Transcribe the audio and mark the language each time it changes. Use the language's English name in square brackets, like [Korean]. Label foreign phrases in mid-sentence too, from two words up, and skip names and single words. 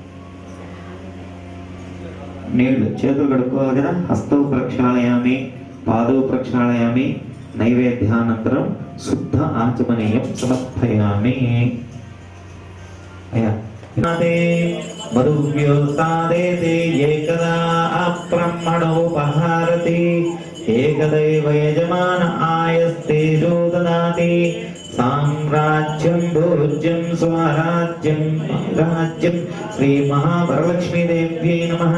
[Telugu] నీళ్లు చేతులు కడుక్కోవాలి కదా. [Sanskrit] హస్తౌ ప్రక్షాళయామి, పాదౌ ప్రక్షాళయామి. నైవేద్యానంతరం శుద్ధ ఆచమనీయం సమర్పయామి. అయ్యా मरुव्योत्सादेते एकदा ब्रह्मणोपहारति एकदैव यजमान आयस्तेजो ददाति साम्राज्यं भोज्यं स्वराज्यं राज्यं श्री महावरलक्ष्मी देव्यै नमः।